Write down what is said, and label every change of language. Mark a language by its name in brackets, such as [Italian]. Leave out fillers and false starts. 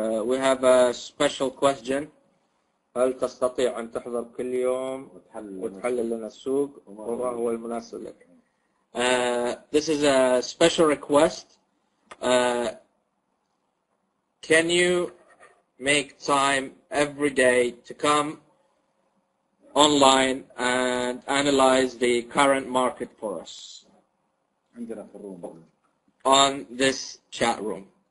[English] We have a special question. [Arabic] هل تستطيع أن تحضر كل يوم وتحلل لنا السوق وما هو المناسب لك؟ [English] This is a special request. Can you make time every day to come online and analyze the current market for us on this chat room?